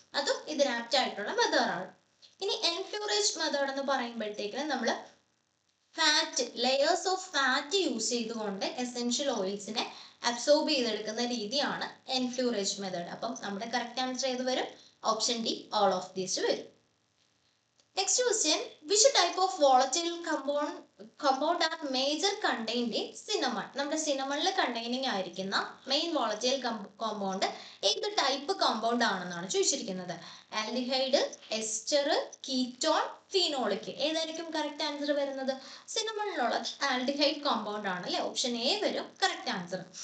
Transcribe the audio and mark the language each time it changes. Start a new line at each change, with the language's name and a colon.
Malayalam: അതും ഇതിന് ആപ്റ്റ് ആയിട്ടുള്ള മെത്തേഡാണ്. ഇനി എൻഫ്ലൂറേജ് മെത്തേഡ് എന്ന് പറയുമ്പോഴത്തേക്കും നമ്മൾ fat, layers of fat use ചെയ്തുകൊണ്ട് എസെൻഷ്യൽ ഓയിൽസിനെ അബ്സോർബ് ചെയ്തെടുക്കുന്ന രീതിയാണ് എൻഫ്ലൂറേജ് മെത്തേഡ്. അപ്പം നമ്മുടെ കറക്റ്റ് ആൻസർ ഏത് വരും, option D,
English: all of these
Malayalam: വരും.
English: Next question, which type of volatile compound are major contained in cinnamon?
Malayalam: നമ്മുടെ സിനമണിൽ കണ്ടെയ്നിങ് ആയിരിക്കുന്ന മെയിൻ volatile compound ഏത് ടൈപ്പ് കോമ്പൗണ്ട് ആണെന്നാണ് ചോദിച്ചിരിക്കുന്നത്.
English: Aldehyde, ester, ketone, phenolic.
Malayalam: ഏതായിരിക്കും കറക്റ്റ് ആൻസർ വരുന്നത്? സിനമണിലുള്ള ആൽഡിഹൈഡ് കോമ്പൗണ്ട് ആണ് അല്ലെ, ഓപ്ഷൻ എ വരും കറക്റ്റ് ആൻസർ.